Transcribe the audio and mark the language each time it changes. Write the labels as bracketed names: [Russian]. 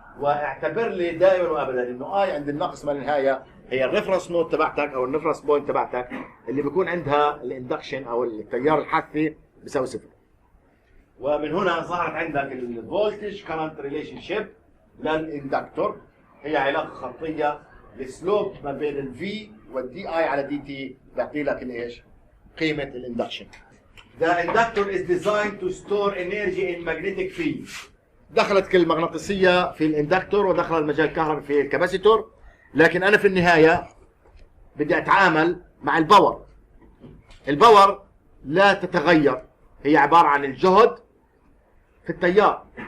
[Arabic] واعتبر لي دائما وابدا انه اي عند الناقص ما لا نهايه هي الريفرنس نوت تبعتك او الريفرنس بوينت تبعتك اللي بيكون عندها الاندكشن او التيار الحثي بيساوي صفر. ومن هنا ظهرت عندك الفولتج كرنت ريليشن شيب للاندكتور، هي علاقه خطيه. السلوب ما بين الفي والدي اي على دي تي بيعطي لك الايش؟ قيمه الاندكشن. [English] The inductor is designed to store energy in magnetic field. [Arabic] دخلت المغناطيسيه في الاندكتور ودخل المجال الكهربي في الكاباسيتور، لكن انا في النهايه بدي اتعامل مع الباور. الباور لا تتغير، هي عباره عن الجهد في التيار.